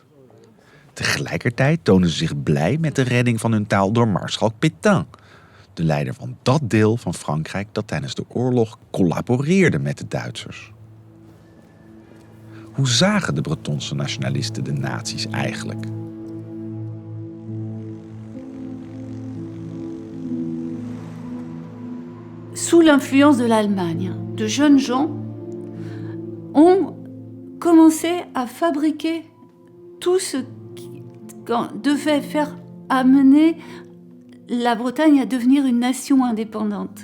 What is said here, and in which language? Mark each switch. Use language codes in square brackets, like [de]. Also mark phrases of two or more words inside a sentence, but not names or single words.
[nl] Tegelijkertijd tonen ze zich blij met de redding van hun taal door Maarschalk Pétain, de leider van dat deel van Frankrijk dat tijdens de oorlog collaboreerde met de Duitsers. Hoe zagen de Bretonse nationalisten de nazi's eigenlijk? [fr] Sous l'influence de l'Allemagne, de jeunes gens ont commencé à fabriquer tout ce qui devait faire amener la Bretagne à devenir une nation indépendante.